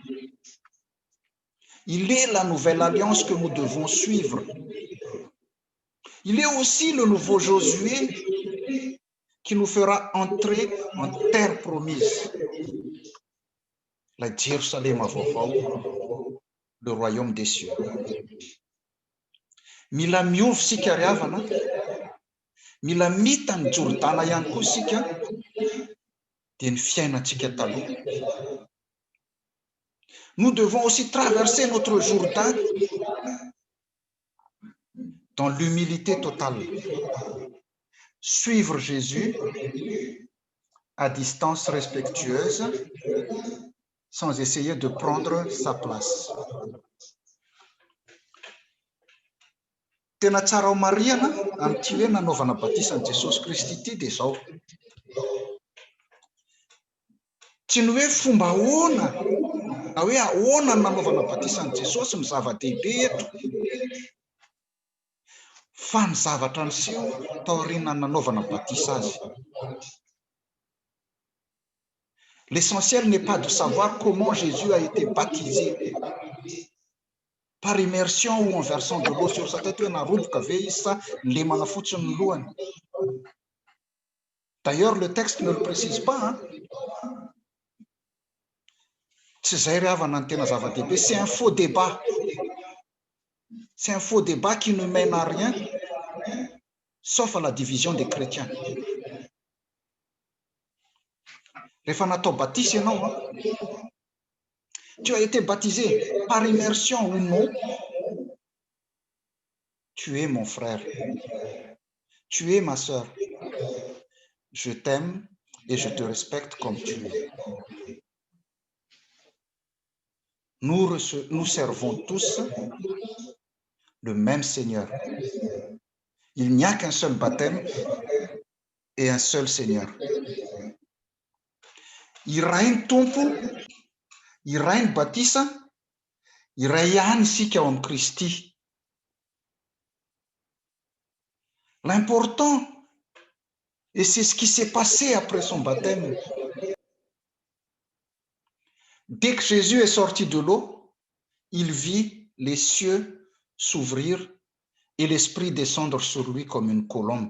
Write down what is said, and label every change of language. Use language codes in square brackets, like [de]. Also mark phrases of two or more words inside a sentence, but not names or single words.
[fr] Il est la nouvelle alliance que nous devons suivre. Il est aussi le nouveau Josué qui nous fera entrer en terre promise. La Jérusalem vaovao, le royaume des cieux. [mg] Mila miovy sika ry havana, mila mita ny Jordana ihany koa sika dia ny fiainantsika taloha. [fr] Nous devons aussi traverser notre Jourdain dans l'humilité totale. Suivre Jésus à distance respectueuse sans essayer de prendre sa place. [mg] Tena tsara ho marihana amin'ity hoe nanaovana batisan'i Jesosy Kristy ity dia izao. Tsy ny hoe fomba ahoana na hoe ahoana ny nanaovana batisan'i Jesosy ny zava-dehibe eto, fa ny zavatra niseho tao aorianany nanaovana batisa azy. [fr] L'essentiel n'est pas de savoir comment Jésus a été baptisé, par immersion ou en versant de l'eau sur sa tête [mg] hoe naroboka ve izy sa lemana fotsiny ny lohany. [fr] D'ailleurs, le texte ne le précise pas. [mg] Tsy zay ry havana ny tena zava-dehibe, [fr] c'est un faux débat. C'est un faux débat qui ne mène à rien, sauf à la division des chrétiens. [mg] Rehefa natao baptise ianao, [fr] tu as été baptisé par immersion ou non, tu es mon frère, tu es ma sœur, je t'aime et je te respecte comme tu es. Nous servons tous le même Seigneur. Il n'y a qu'un seul baptême et un seul Seigneur. [mg] Iray ny tompo, iray ny batisa, iray ihany isika ao amin'ny Kristy. [fr] L'important, et c'est ce qui s'est passé après son baptême. Dès que Jésus est sorti de l'eau, il vit les cieux s'ouvrir et l'Esprit descendre sur lui comme une colombe.